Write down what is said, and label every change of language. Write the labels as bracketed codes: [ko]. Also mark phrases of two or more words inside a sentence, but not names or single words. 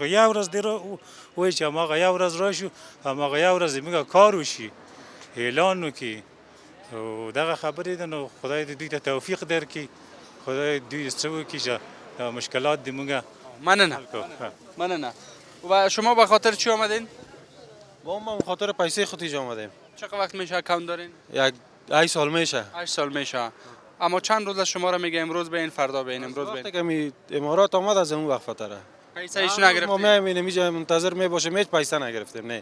[ps] یو ورځ دی وایي چې هماغه یو ورځ راشو، هماغه یو ورځ موږ کار وشي، اعلان وکړي. او دغه خبرې ده. نو خدای دې دوی ته توفیق درکړي، خدای دوی څه وکړي چې مشکلات دې موږ مننه. [fa] و شما به خاطر چی آمدین؟ ما به خاطر پیسه خود اینجا آمدیم. چقدر وقت میشه اکانت دارین؟ یک 8 سال میشه. 8 سال میشه. اما چند روز از شما را میگه امروز به این فردا به این امروز به وقتی که می امارات آمد از اون وقت فتره. پیسه ایش نگرفتیم. ما میبینیم اینجا منتظر میباشیم هیچ پیسه نگرفتیم نه.